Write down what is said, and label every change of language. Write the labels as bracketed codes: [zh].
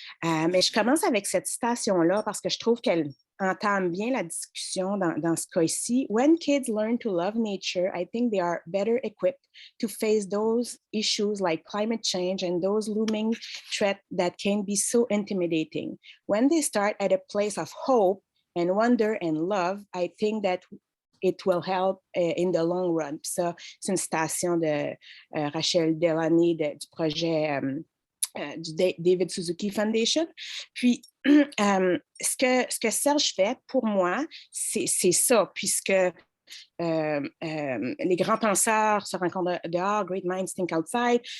[fr] Mais je commence avec cette citation-là parce que je trouve qu'elle entame bien la discussion dans ce cas-ci. [en] When kids learn to love nature, I think they are better equipped to face those issues like climate change and those looming threats that can be so intimidating. When they start at a place of hope and wonder and love, I think that it will help in the long run. [fr] Puis ça, c'est une citation de Rachel Delaney du projet du David Suzuki Foundation. Puis, ce que Serge fait, pour moi, c'est ça, puisque les grands penseurs se rencontrent dehors, [en] great minds think outside.